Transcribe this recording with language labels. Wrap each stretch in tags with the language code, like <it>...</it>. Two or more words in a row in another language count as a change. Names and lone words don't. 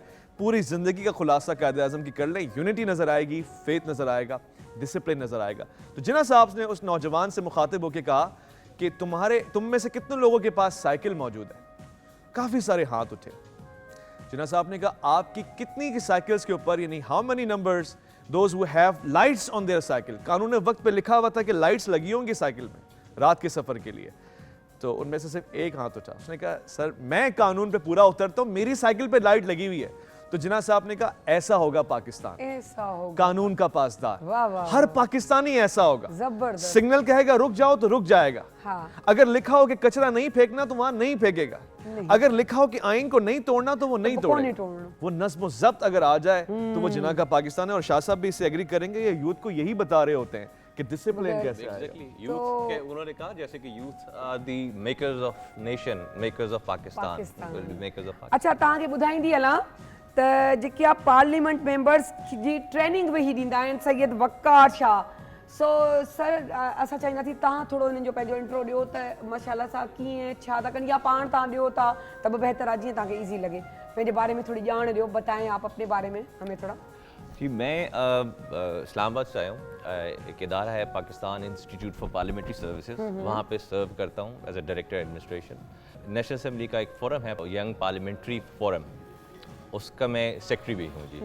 <ur>پوری زندگی کا خلاصہ قائداعظم کی کر لیں، یونٹی نظر آئے گی، فیتھ نظر آئے گا، ڈسپلن نظر آئے گا. تو جناح صاحب نے اس نوجوان سے مخاطب ہو کر کہا کہ تم میں سے کتنے لوگوں کے پاس سائیکل موجود ہے? کافی سارے ہاتھ اٹھے. جناح صاحب نے کہا آپ کی کتنی کی سائیکلز کے اوپر، یعنی</ur> <en>how many numbers those who have lights on their cycle,</en> <ur>قانون وقت پہ لکھا ہوا تھا کہ لائٹس لگی ہوں گی سائیکل میں رات کے سفر کے لیے. تو ان میں سے صرف ایک ہاتھ اٹھا۔ اس نے کہا سر میں قانون پہ پورا اترتا ہوں، میری سائیکل پہ لائٹ لگی ہوئی ہے. تو جناح صاحب نے کہا ایسا ہوگا پاکستان, ایسا ہوگا قانون کا پاسدار, واہ، واہ, ہر پاکستانی ایسا ہوگا. زبردست. سگنل کہے گا رک جاؤ تو رک جائے گا. ہاں. اگر لکھا ہو کہ کچرا نہیں پھینکنا تو وہاں نہیں پھینکے گا۔ اگر لکھا ہو کہ آئین کو نہیں توڑنا تو وہ نہیں توڑے گا. وہ نظم ضبط اگر آ جائے تو وہ جناح کا پاکستان ہے. اور شاہ صاحب بھی اس سے ایگری کریں گے، یہ یوتھ کو یہی بتا رہے ہوتے ہیں کہ ڈسپلن کیسے آئے گا. یوتھ کے انہوں نے کہا جیسے کہ</ur> <en>youth are the makers of nation, makers of Pakistan, will be makers of</en> <sd>अच्छा तव्हांखे ॿुधाईंदी हलां त जेके आहे पार्लियामेंट मेंबर्स जी ट्रेनिंग बि ही ॾींदा आहिनि सैयद वक़ार शाह। सो सर असां चाहींदासीं तव्हां थोरो हिननि जो पंहिंजो इंट्रो ॾियो त माशाल्लाह सां कीअं छा था कनि, या पाण तव्हां ॾियो था त बि बहितर आहे जीअं तव्हांखे ईज़ी लॻे। पंहिंजे बारे में थोड़ी ॼाण ॾियो,</sd> <ur>بتائیں آپ اپنے بارے میں ہمیں تھوڑا. جی میں اسلام آباد سے آیا ہوں. ایک ادارہ ہے پاکستان انسٹیٹیوٹ فار پارلیمنٹری سروسز، وہاں پہ سرو کرتا ہوں</ur> <en>as a director administration.</en> <ur>نیشنل اسمبلی کا ایک فورم ہے ینگ پارلیمنٹری فورم، اس کا میں سیکرٹری بھی ہوں جی.</ur>